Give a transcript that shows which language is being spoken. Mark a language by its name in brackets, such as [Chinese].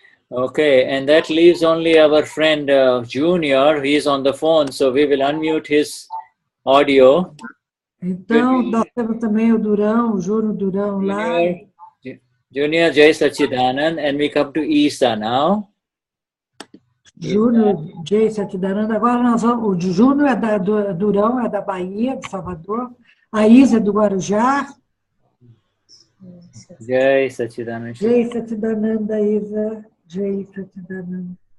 [English] Okay, and that leaves only our friend Junior. He is on the phone, so we will unmute his audio. [Portuguese] Então, nós temos também o Durão, o Júnior Durão lá. [English] Junior Jai Sachidanand, and we come to Isa now. [Portuguese] Júnior Jai Sachidananda. Agora nós vamos, o Júnior é do Durão, é da Bahia, de Salvador. A Isa é do Guarujá. Jai Sachidananda. Jai Sachidananda, Isa. Jai Sachidananda.